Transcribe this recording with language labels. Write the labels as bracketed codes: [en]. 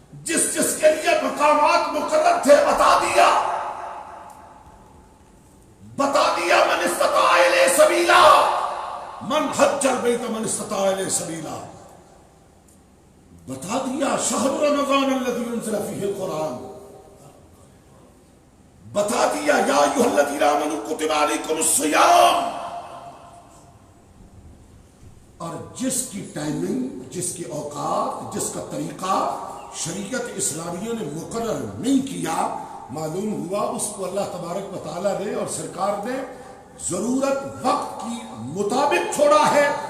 [ur] جس کے لیے مقامات مقرر تھے بتا دیا [ar] من استطاع الیہ سبیلا، من حج البیت من استطاع الیہ سبیلا. [ur] بتا دیا [ar] شہر رمضان الذی انزل فیہ القرآن. [ur] بتا دیا [ar] یا ایھا الذین آمنوا کتب علیکم الصیام. [ur] اور جس کی ٹائمنگ، جس کی اوقات، جس کا طریقہ شریعت اسلامیہ نے مقرر نہیں کیا، معلوم ہوا اس کو اللہ تبارک و تعالیٰ نے اور سرکار نے ضرورت وقت کی مطابق چھوڑا ہے.